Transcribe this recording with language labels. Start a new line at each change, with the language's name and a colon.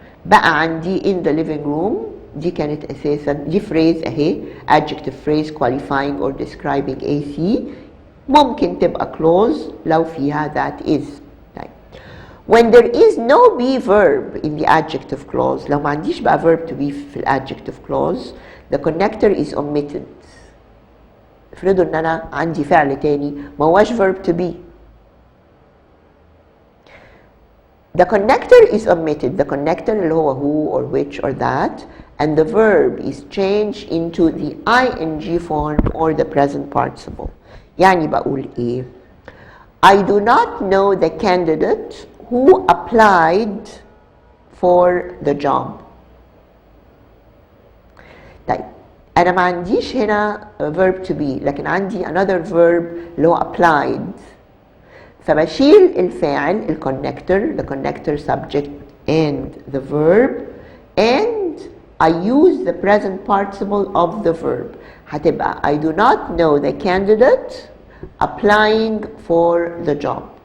Arabic: بقى عندي
English: in the living room
Arabic: دي كانت أساسا دي
English: phrase أهي adjective phrase qualifying or describing AC
Arabic: ممكن تبقى
English: clause
Arabic: لو فيها
English: that is. طيب when there is no be verb in the adjective clause
Arabic: لو ما عنديش بقى
English: verb to be
Arabic: في ال
English: adjective clause the connector is omitted.
Arabic: افرضوا ان انا عندي فعل تاني ما هواش verb to be.
English: The connector is omitted. The connector
Arabic: اللي هو
English: who or which or that and the verb is changed into the ing form or the present participle.
Arabic: يعني بقول ايه؟
English: I do not know the candidate who applied for the job.
Arabic: طيب أنا ما عنديش هنا
English: verb to be
Arabic: لكن عندي
English: another verb
Arabic: اللي هو applied. فبشيل الفاعل الكونكتور
English: the connector subject and the verb and I use the present participle of the verb.
Arabic: هتبقى
English: I do not know the candidate applying for the job.